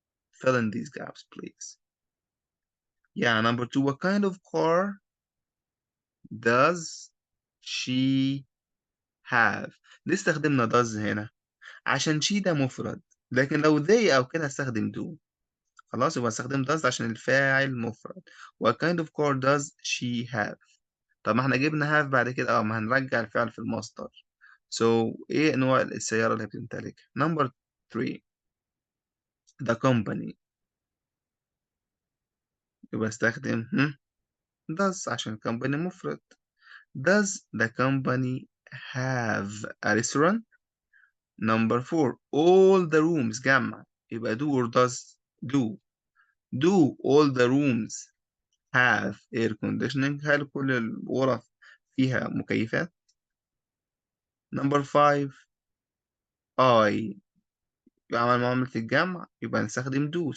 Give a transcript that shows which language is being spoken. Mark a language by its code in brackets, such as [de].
[en] Fill in these gaps please. Yeah, number 2, what kind of car does she have؟ [ar] ليه استخدمنا [en] does هنا؟ عشان she [ar] ده مفرد، لكن لو [en] they [ar] أو كده هستخدم [en] do. [ar] خلاص يبقى استخدم does عشان الفاعل مفرد. [en] What kind of car does she have؟ [ar] طب ما احنا جبنا have بعد كده ما هنرجع الفعل في المصدر. So ايه نوع السيارة اللي بتمتلكها؟ [en] Number 3 the company، [ar] يبقى استخدم does عشان company مفرد. [en] Does the company have a restaurant؟ Number 4 all the rooms [ar] جمع، يبقى [en] do or does do. Do all the rooms have air conditioning؟ [ar] هل كل الغرف فيها مكيفات؟ [en] Number 5 I [ar] يعمل معاملة الجمع، يبقى نستخدم [en] do.